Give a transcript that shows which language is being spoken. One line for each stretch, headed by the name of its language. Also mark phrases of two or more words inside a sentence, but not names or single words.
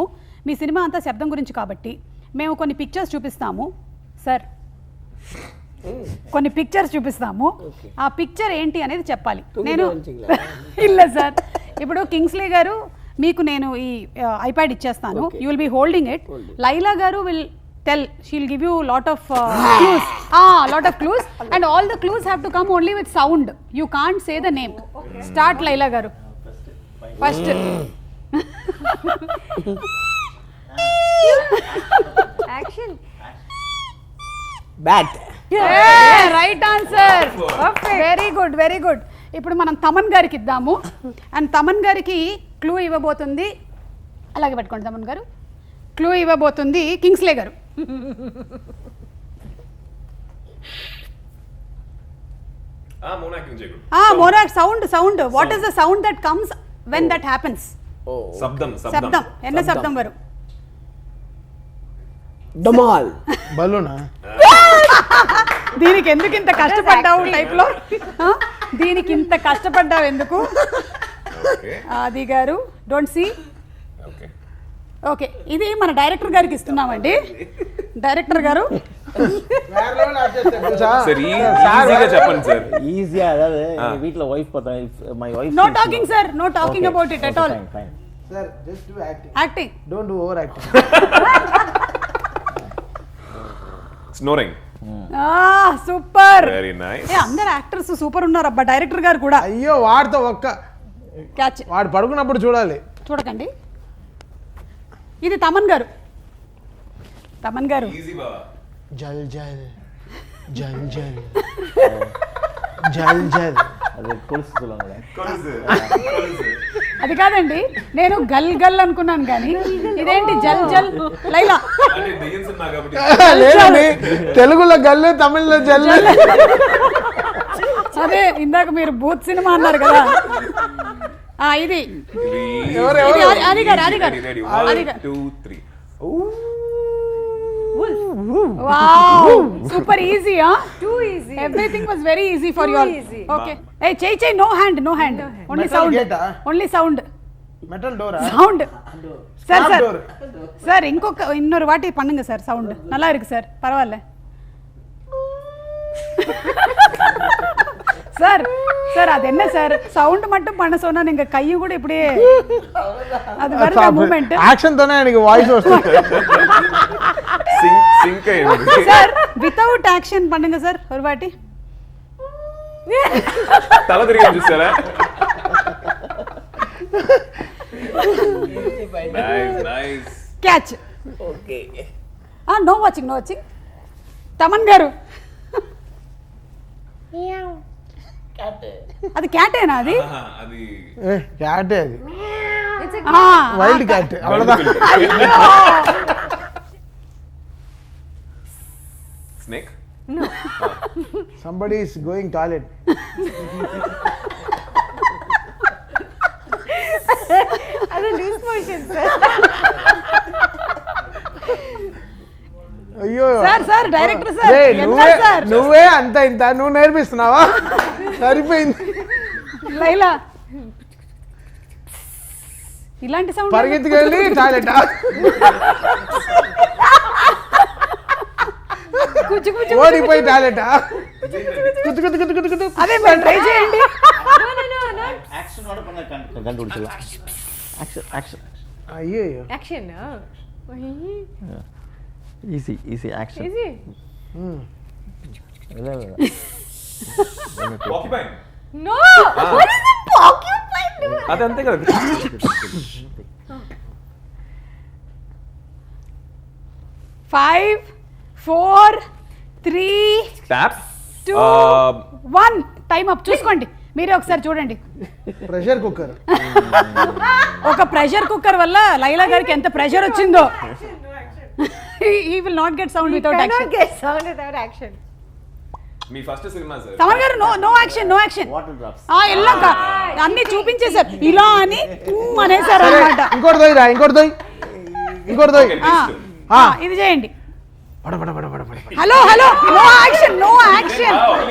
Telugu: మీ సినిమా అంతా శబ్దం గురించి కాబట్టి మేము కొన్ని పిక్చర్స్ చూపిస్తాము సార్, కొన్ని పిక్చర్స్ చూపిస్తాము. ఆ పిక్చర్ ఏంటి అనేది చెప్పాలి. నేను ಇಲ್ಲ సార్, ఇప్పుడు కింగ్స్లీ గారు మీకు నేను ఈ ఐప్యాడ్ ఇచ్చేస్తాను,
English: You will be holding it. లైలా గారు విల్ tell, she'll give you lot of clues and all the clues have to come only with sound. You can't say the name. Start Laila garu first. Action. Bat. Yeah, right answer. Perfect. Very good.
Telugu: ఇప్పుడు మనం తమన్ గారికి ఇద్దాము అండ్ తమన్ గారికి క్లూ ఇవ్వబోతుంది. అలాగే పెట్టుకోండి తమన్ గారు. క్లూ ఇవ్వబోతుంది కింగ్స్లే గారు. మోనాక్ సౌండ్.
English: What is the sound that comes when that happens?
Tamil: சப்தம். என்ன சப்தம் வரும்?
Telugu: డమాల్. బలూనా? దీనికి ఎందుకు ఇంత కష్టపడ్డావు టైప్లో? దీనికి ఇంత కష్టపడ్డావు ఎందుకు? ఆది గారు డోంట్ సీ. ఓకే, ఇది మన డైరెక్టర్ గారికి ఇస్తున్నామండి. డైరెక్టర్ గారు ఈజీగా వీటిలో
English: wife my wife No talking sir, No talking about it at all. Sir just do acting, Acting. Don't do over acting. Snoring. Super. Very nice.
Telugu: అందరు యాక్టర్స్ సూపర్ ఉన్నారు అబ్బా, డైరెక్టర్ గారు కూడా. అయ్యో వాడితో ఒక్క క్యాచ్. వాడు పడుకున్నప్పుడు చూడాలి. చూడకండి. ఇది తమన్ గారు. తమన్ గారు. జల్ జల్ జల్ జల్ జల్ జల్.
Tamil: அது கொலுசு சொல்லுவாங்க.
Telugu: అది కాదండి, నేను గల్ గల్ అనుకున్నాను కానీ ఇదేంటి జల్ జల్. లైలా. లేదండి, తెలుగులో గల్లు, తమిళ్లో జల్లు. అదే ఇందాక మీరు భూత్ సినిమా అన్నారు కదా. ఇది అది గారు, అది గారు, అది గారు. 2 3.
English: Wow, super easy. Too easy. Everything was very easy for you all. easy. Okay. Hey, chey, no hand. Only Metal sound. gate, Only sound.
Telugu: మెటల్ డోరా?
English: Sound. Sir. door. Sir,
Tamil: இன்னொரு வாட்டி பண்ணுங்க சார். சவுண்ட் நல்லா இருக்கு சார், பரவாயில்ல. சார் அது என்ன சார், சவுண்ட் மட்டும் பண்ண சொன்னா நீங்க கையும் கூட இப்படியே அது வருது மூவ்மெண்ட்.
Telugu: యాక్షన్ తోనే ఆయనకి వాయిస్ వస్తుంది. సింక్ అయ్యింది.
English: sir without action
Tamil: பண்ணுங்க சார் ஒரு வாட்டி.
Telugu: తల తిరిగి చూసారా? నైస్. క్యాచ్. ఓకే.
English: No watching. తమన్ గారు.
Telugu: అది క్యాటేనా? అది అది క్యాటే, అది
English: It's a Wild cat. అவ்வளவுதான். Snake. somebody is going toilet.
Telugu: అది
English: loose motion, sir.
Telugu: అయ్యో సార్ డైరెక్టర్ సార్. రేయ్, ఎంత సార్? నువ్వే అంత ఇంత నువ్వు నేర్పిస్తున్నావా? సరిపోయింది. లైలా ఇలాంటి సౌండ్ పరిగెత్తుకెళ్ళి టాయిలెట్. ఓడిపోయి టాయిలెట్. కుత్తు కుత్తు కుత్తు కుత్తు కుత్తు. అదే మీరు ట్రై చేయండి.
English: No.
Tamil: ஆக்ஷனோட பண்ண கண்டுபிடிச்சலாம். ஆக்ஷன்
Telugu: అయ్యో
English: Action. Easy action. Easy.
Tamil: இல்ல
English: Porcupine. No. What is it? Porcupine doing?
Telugu: అది అంతే కదా. 5 4 3 ట్యాప్. 2 1 టైం అప్. చూసుకోండి, మీరే ఒకసారి చూడండి. ప్రెషర్ కుక్కర్. ఒక ప్రెషర్ కుక్కర్ వల్ల లైలా గారికి ఎంత ప్రెషర్ వచ్చిందో.
English: he will not get sound without Cannot action. get sound without action.
Telugu: మీ ఫస్ట్ సినిమా సార్. తమన్ గారు
English: no action. Water drops.
Telugu: ఇలా అన్ని చూపించేశారు, ఇలా అని అనేసారు అనమాట. ఇంకోటి దొయ్యి రా, ఇంకోటి దొయ్యి. ఇది చేయండి. పడ పడ పడ పడ పడ.
English: Hello no action.